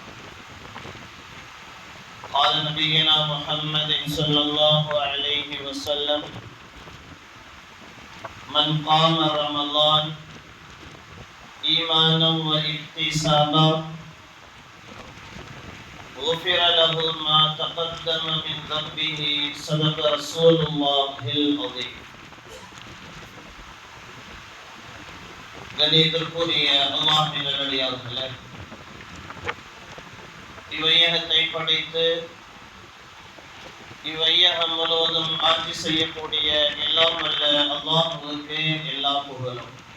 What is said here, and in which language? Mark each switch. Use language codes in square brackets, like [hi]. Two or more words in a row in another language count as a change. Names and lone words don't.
[ar] قال نبينا محمد صلى الله عليه وسلم: من قام رمضان إيمانا واحتسابا غفر له ما تقدم من ذنبه. صدق رسول الله العظيم. [ta] கணிதத்திற்குரிய அல்லாஹ்வின் நல்லடியார்களே, இவ்வையகத்தை படைத்து இவ்வையகம் முழுவதும் ஆட்சி செய்யக்கூடிய எல்லாம் வல்ல அல்லாஹ்வுக்கு எல்லா புகழும்.